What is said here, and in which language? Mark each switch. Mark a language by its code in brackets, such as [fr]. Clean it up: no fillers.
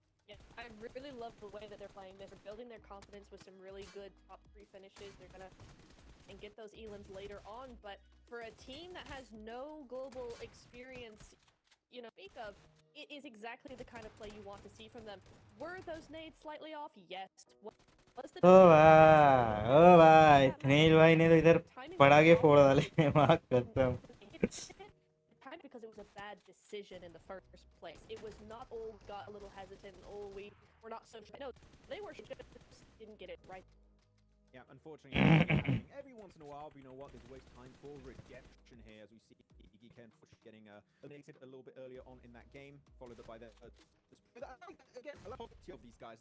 [en] Yeah, I really love the way that they're playing this. They're building their confidence with some really good top 3 finishes. They're gonna and get those elans later on, but for a team that has no global experience, you know, speak of, it is exactly the kind of play you want to see from them. Were those nades slightly off? Yes. [hi] ओ भाई थनेल भाई ने तो इधर पड़ा के फोड़ डाले मां कसम [en] because it was a bad decision in the first place. It was not, oh, we got a little hesitant, oh, we were not so sure. No, they were just didn't get it right. Yeah, unfortunately, it's happening every once in a while, but you know what? There's always time for redemption here, as we see Geek getting eliminated a little bit earlier on in that game, followed up by the again, a lot of these guys.